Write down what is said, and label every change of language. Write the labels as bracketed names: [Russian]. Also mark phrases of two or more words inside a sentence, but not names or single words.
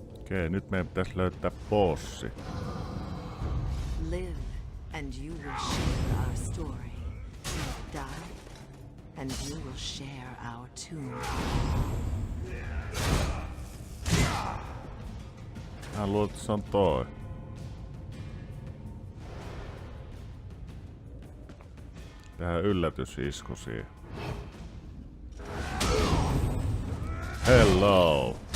[Finnish] Okei, nyt meidän pitäisi löytää bossi. [English] Live, and you will share our story. Die, and you will share our tomb. [Finnish] Mä luulen, että se on toi. Tehdään yllätysisku siihen. [English] Hello!